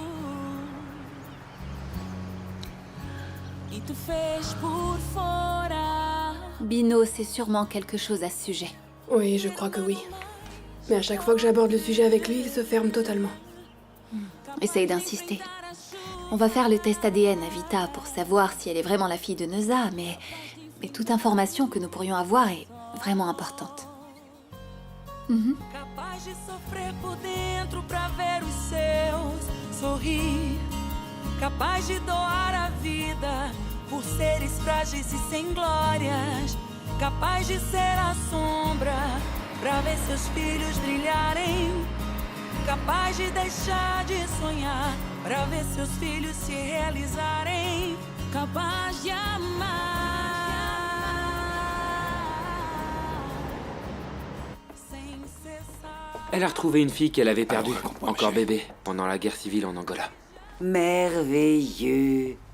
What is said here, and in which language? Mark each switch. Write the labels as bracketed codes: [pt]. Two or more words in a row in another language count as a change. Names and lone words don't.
[fr] Bino sait sûrement quelque chose à ce sujet. Oui, je crois que oui. Mais à chaque fois que j'aborde le sujet avec lui, il se ferme totalement. Essaye d'insister. On va faire le test ADN à Vita pour savoir si elle est vraiment la fille de Neuza, mais toute information que nous pourrions avoir est vraiment importante. [pt] Capaz de sofrer por dentro pra ver os seus sorrir. Capaz de doar a vida por seres frágeis e sem glórias. Capaz de ser a sombra pra ver seus filhos brilharem. Capaz de deixar de sonhar pra ver seus filhos se realizarem. Capaz de amar. [fr] Elle a retrouvé une fille qu'elle avait perdue, encore bébé, pendant la guerre civile en Angola. Merveilleux.